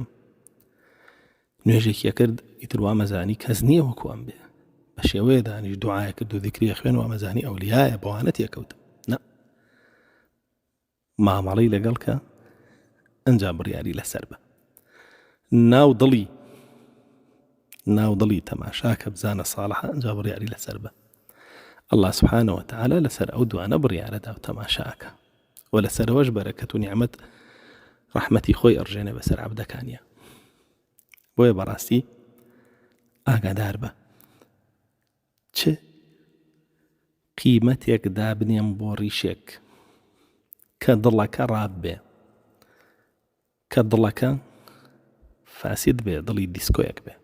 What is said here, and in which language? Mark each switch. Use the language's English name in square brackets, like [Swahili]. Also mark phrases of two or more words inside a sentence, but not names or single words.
[Central Kurdish] نوێژێکیە کرد ئیتر وامەزانی کەس نییە وەکوام بێ، بە شێوەیە دانیش دوعایە کرد و ذیکریە خوێن وامەزانی ئەولیایە، بەوانە تێکەوتم. نا، مامەڵەی لەگەڵ کە ئەنجام بڕیاری لەسەر بە. ناو دڵی تەماشاکە بزانە ساڵحە، ئەنجام بڕیاری لەسەر بە. [Arabic] الله سبحانه وتعالى [Central Kurdish] لەسەر ئەو دوانە بڕیارەدا و تەماشاکە، و لەسەرەوەش بەرەکەت و نیعمەت ڕەحمەتی خۆی ئەڕژێنێ بەسەر عەبدەکانیە. بۆیە بەڕاستی ئاگادار بە چ قیمەتێک دابنێم بۆ ڕیشێک کە دڵەکە ڕاب بێ، کە دڵەکە فاسد بێ، دڵی دیسکۆیەک بێ.